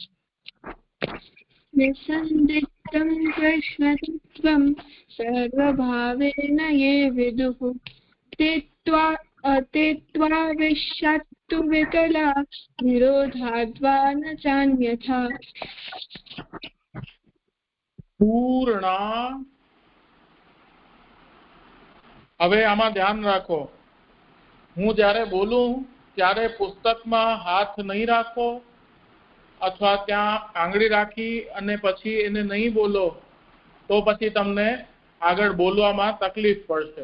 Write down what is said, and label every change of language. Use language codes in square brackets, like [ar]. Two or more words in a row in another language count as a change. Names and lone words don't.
[sa] निसन्दिग्धं कृष्णत्वं सर्वभावेन ये विदुः ते त्वाविश्यत्तु विकला निरोधाद्वा न चान्यथा। [gu] પૂર્ણા. હવે આમાં ધ્યાન રાખો, હું જ્યારે બોલું ત્યારે પુસ્તકમાં હાથ નહીં રાખો અથવા ત્યાં આંગળી રાખી અને પછી એને નહીં બોલો તો પછી તમને આગળ બોલવામાં તકલીફ પડશે.